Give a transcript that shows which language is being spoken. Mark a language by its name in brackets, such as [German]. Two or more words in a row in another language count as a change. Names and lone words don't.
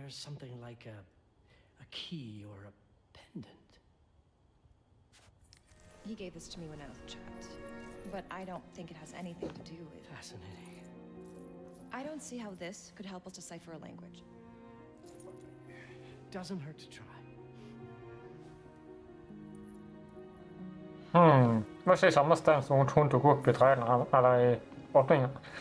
[English] Something like a key or a pendant? He gave this to me when I was a child, but I don't think it has anything to do with... Fascinating. I don't see how this could help us decipher a language. Doesn't hurt to try. [Norwegian] Må se samme sted som hun tok opp I traileren, eller I åpningen.